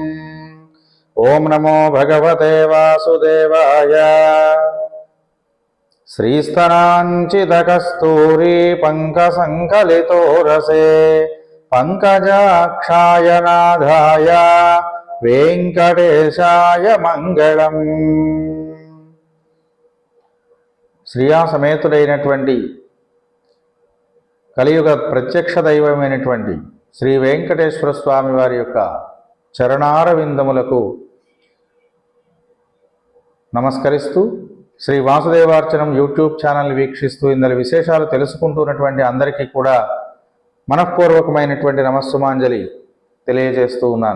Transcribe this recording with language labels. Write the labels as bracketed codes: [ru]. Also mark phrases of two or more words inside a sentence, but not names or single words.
[sa] ओं नमो भगवते वासुदेवाय। श्रीस्तनाञ्चितकस्तूरी पङ्कसङ्कलितो रसे पङ्कजाक्षाय नाथाय वेङ्कटेशाय मङ्गलम्। [te] శ్రీయాసమేతుడైనటువంటి కలియుగ ప్రత్యక్ష దైవమైనటువంటి శ్రీ వెంకటేశ్వర స్వామి వారి యొక్క చరణారవిందములకు నమస్కరిస్తూ శ్రీ వాసుదేవార్చనం [en] YouTube channel [te] వీక్షిస్తూ ఇందులో విశేషాలు తెలుసుకుంటున్నటువంటి అందరికీ కూడా మనఃపూర్వకమైనటువంటి నమస్సుమాంజలి తెలియజేస్తూ ఉన్నాను.